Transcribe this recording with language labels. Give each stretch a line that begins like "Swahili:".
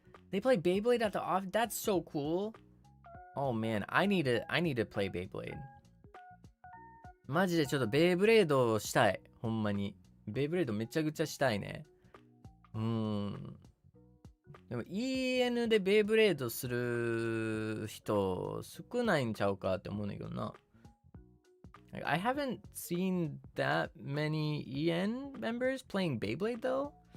English: They play Beyblade at the off? That's so cool. Oh man, I need to play Beyblade.
Japanese: マジでちょっとベイブレードしたい。ほんまに。ベイブレードめちゃくちゃしたいね。でも EN でベイブレードする人少ないんちゃうかって思うんだけどな。
English: Like, I haven't seen that many EN members playing Beyblade though.